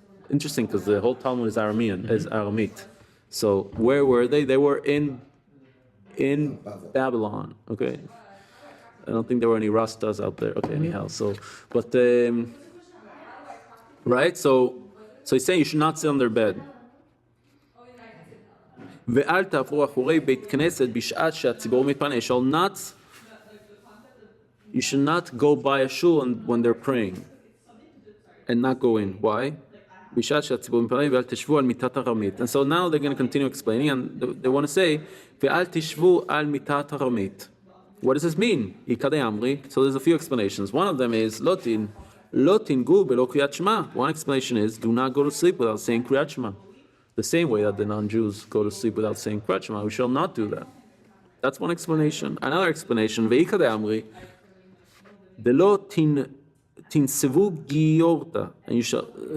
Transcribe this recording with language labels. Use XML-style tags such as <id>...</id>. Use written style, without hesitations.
<en>Interesting, because the whole Talmud is Aramit. So where were they? They were in Babylon. Okay, I don't think there were any Rastas out there. Okay, anyhow. So, but right. So he's saying you should not sit on their bed.</en> <he>ואל תעברו אחורי בית כנסת בשעת שהציבור מתפנה.</he> <en>You should not go by a shul when they're praying and not go in. Why?</en> <he>בשעת שהציבור מתפנה ואל תשבו על מיטת ארמית.</he> <en>And so now they're going to continue explaining, and they want to say</en> <he>ואל תשבו על מיטת ארמית.</he> <en>What does this mean?</en> <arc>עיקדי אמרי.</arc> <en>So there's a few explanations. One of them is</en> <he>לא תנגעו בלא קריאת שמע.</he> <en>One explanation is do not go to sleep without saying קריאת שמע. The same way that the non-Jews go to sleep without saying Kriyat Shema, we shall not do that. That's one explanation. Another explanation,</en> <arc>Ve'ika de'amri, Delo tinsevu giyorta,</arc> <en>and you shall.</en>